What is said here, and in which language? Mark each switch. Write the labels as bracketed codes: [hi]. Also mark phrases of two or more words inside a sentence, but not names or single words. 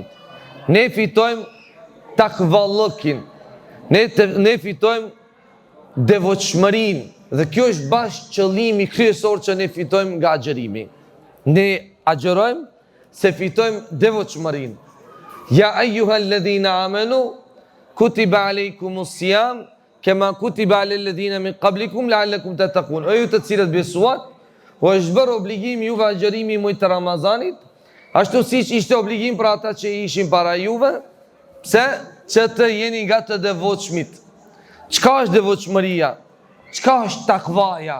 [sq] Ne fitojmë takvallëkin, ne fitojmë devotshmërinë dhe kjo është bashkë qëllimi kryesor që ne fitojmë nga agjërimi. Ne agjërojmë se fitojmë devotshmërinë. [ar] يا أيها الذين آمنوا كتب عليكم الصيام كما كتب على الذين من قبلكم لعلكم تتقون. [sq] O ju të cilët besuat, u është bërë obligim juve agjërimi i muajit të Ramazanit, ashtu siç ishte obligim për ata që ishin para juve, pse që të jeni nga të devotshmit. Çka është devotshmëria? Çka është takvaja?